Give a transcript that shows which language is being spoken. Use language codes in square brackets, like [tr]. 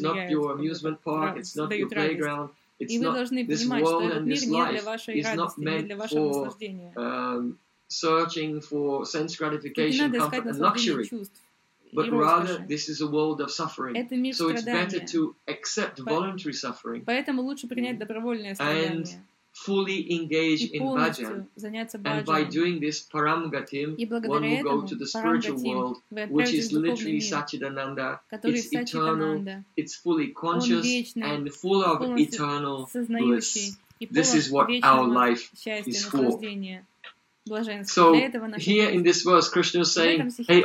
[en] not your amusement park, it's not your playground. It's not this world and this life is not meant for searching for sense gratification, comfort, and luxury. But rather, this is a world of suffering. So it's better to accept voluntary suffering. [ru] Поэтому лучше принять добровольное страдание. [en] Fully engage in bhajan, and by doing this paramgatim, one will go to the spiritual world, which is literally Satchidananda, it's eternal, it's fully conscious, and full of eternal bliss. This is what our life is for. So, here in this verse, Krishna is saying, hey